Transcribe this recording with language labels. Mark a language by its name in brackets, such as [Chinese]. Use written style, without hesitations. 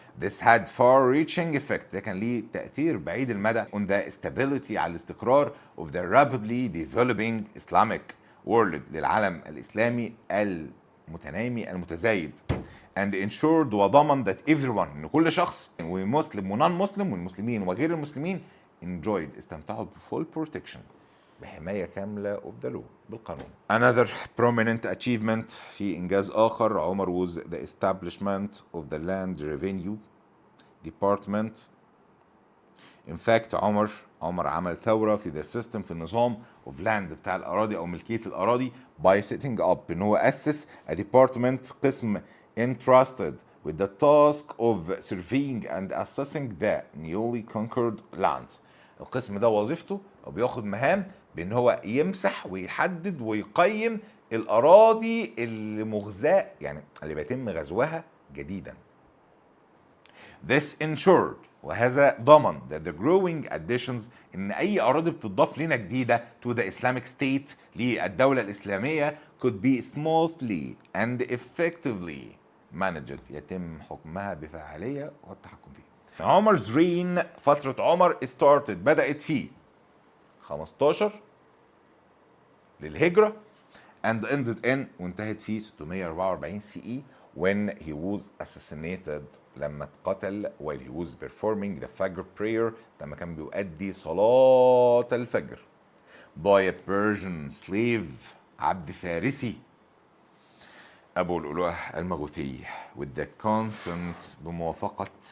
[English] This had far-reaching effect [Arabic] ده كان ليه تأثير بعيد المدى [English] on the stability [Arabic] على الاستقرار [English] of the rapidly developing Islamic world [Arabic] للعالم الإسلامي المتنامي المتزايد [English] and ensured [Arabic] وضمن [English] that everyone [Arabic] إن كل شخص ومسلم ونون مسلم والمسلمين وغير المسلمين [English] enjoyed [Arabic] استمتعوا بفول [English] protection [Arabic] بحماية كاملة [English] of the law [Arabic] بالقانون. [English] Another prominent achievement [Arabic] في إنجاز آخر [English] عمر was the establishment of the land revenue department. In fact عمر [Arabic] عمل ثورة في [English] the system [Arabic] في النظام [English] of land [Arabic] بتاع الأراضي أو ملكية الأراضي [English] by setting up [Arabic] إن هو أسس [English] a department قسم entrusted with the task of surveying and assessing the newly conquered lands. [Arabic] القسم ده وظيفته أو بياخد مهام بأن هو يمسح ويحدد ويقيم الأراضي المغزاة يعني اللي بيتم غزوها جديدا. [English] This ensured [Arabic] وهذا ضمن [English] that the growing additions [Arabic] إن أي أراضي بتضاف لنا جديدة [English] to the Islamic State [Arabic] للدولة الإسلامية [English] could be smoothly and effectively managed [Arabic] يتم حكمها بفعالية والتحكم فيها. [English] عمر's reign [Arabic] فترة عمر [English] started [Arabic] بدأت في 15 للهجرة [English] and ended in [Arabic] وانتهت في [English] 644 CE when he was assassinated [Arabic] لما اتقتل [English] while he was performing the Fajr prayer [Arabic] لما كان بيؤدي صلاة الفجر [English] by a Persian slave [Arabic] عبد فارسي أبو الألوه المغوثي [English] with the consent [Arabic] بموافقة